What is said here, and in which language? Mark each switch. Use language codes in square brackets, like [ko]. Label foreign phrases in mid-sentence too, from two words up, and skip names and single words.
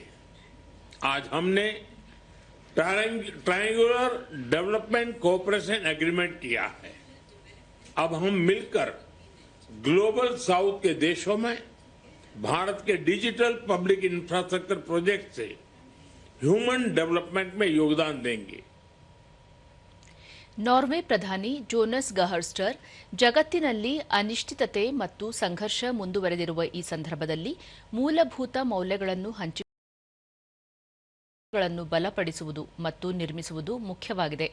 [hi] आज हमने [en] triangular development cooperation agreement [hi] किया है. अब हम मिलकर ग्लोबल साउथ के देशों में भारत के [en] digital public infrastructure project [hi] से [en] human development [hi] में योगदान देंगे. [kn] ನಾರ್ವೆ ಪ್ರಧಾನಿ ಜೋನಸ್ ಗಹರ್ ಸ್ಟರ್, ಜಗತ್ತಿನಲ್ಲಿ ಅನಿಶ್ಚಿತತೆ ಮತ್ತು ಸಂಘರ್ಷ ಮುಂದುವರೆದಿರುವ ಈ ಸಂದರ್ಭದಲ್ಲಿ ಮೂಲಭೂತ ಮೌಲ್ಯಗಳನ್ನು ಹಂಚಿಕೊಳ್ಳುವುದನ್ನು ಬಲಪಡಿಸುವುದು ಮತ್ತು ನಿರ್ಮಿಸುವುದು ಮುಖ್ಯವಾಗಿದೆ.